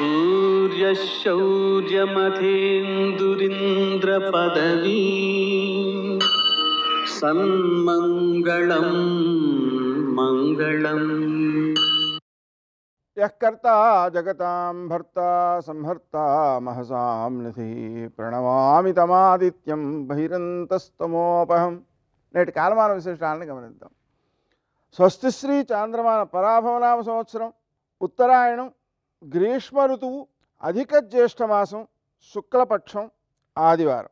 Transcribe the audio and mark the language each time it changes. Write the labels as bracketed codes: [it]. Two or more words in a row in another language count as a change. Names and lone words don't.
[sa] सूर्यशौर्यमथेन्दुरिन्द्रपदवी सन्मङ्गलं मङ्गलम् यः कर्ता जगतां भर्ता संहर्ता महसां निधि ప్రణమామి తమాదిత్యం బహిరంతస్తమోపహం. [te] నేటి కాలమాన విశేషాలను గమనిద్దాం. స్వస్తి శ్రీ చాంద్రమాన పరాభవనామ సంవత్సరం, ఉత్తరాయణం, గ్రీష్మ ఋతువు, అధిక జ్యేష్ఠమాసం, శుక్లపక్షం, ఆదివారం.